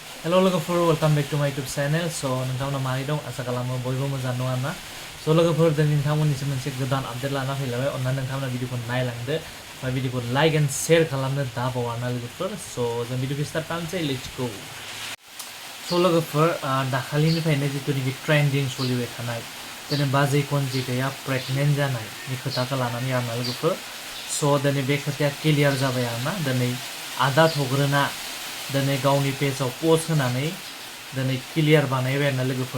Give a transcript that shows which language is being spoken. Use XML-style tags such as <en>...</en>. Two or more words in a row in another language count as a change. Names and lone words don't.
<en>Hello लोगोफोर welcome back to my YouTube channel.</en> <brx>So नोंथांमोना मारै दं आसा खालामो बयबो मोजां दं आरोना. So लोगोफोर दिनै नोंथांमोननिसिम मोनसे गोदान आपडेट लाना फैलायबाय. अन्नानै नोंथांमोना भिडिअखौ नायलांदो. ओमफ्राय भिडिअखौ</brx> <en>like and share</en> <brx>खालामनो दाबाव आरोना लोगोफोर. So जों भिडिअखौ स्टार्ट खालामसै.</brx> <en>Let's go.</en> <brx>So लोगोफोर दाखालिनिफ्रायनो जितुनिखि ट्रेन्डिं सोलिबाय थानाय दिनै बाजै कनजिताया प्रेगनेन्ट जानायनि खोथाखौ लानानै आरोना लोगोफोर. So दिनै बे खोथाया क्लियार जाबाय आरोना. दिनै आदा थग्रोना दिनै गावनि पेजाव पस्ट होनानै दिनै क्लियार बानायबाय आरोना लोगोफोर.</brx>